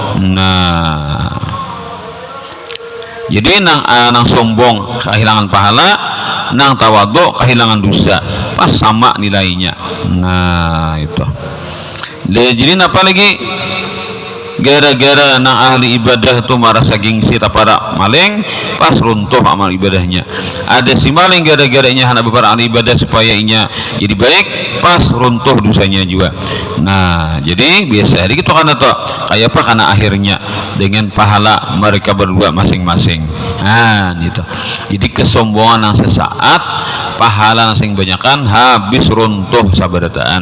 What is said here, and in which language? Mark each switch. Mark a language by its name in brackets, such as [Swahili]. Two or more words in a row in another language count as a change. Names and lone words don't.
[Banjar] Nah jadi nang sombong kehilangan pahala, nang tawaduk kehilangan dosa, pas sama nilainya. Nah itu jadi apa lagi gara-gara nang ahli ibadah tuh merasa gengsi para maling pas runtuh amal ibadahnya. Ada si maling gara-garanya hendak beberapa ahli ibadah supaya inya jadi baik pas runtuh dosanya juga. [Indonesian] Nah jadi biasa jadi gitu kan tuh kayak apa karena akhirnya dengan pahala mereka berdua masing-masing. Nah gitu. [Banjar] Jadi kesombongan yang sesaat pahala yang banyakan habis runtuh sabarataan.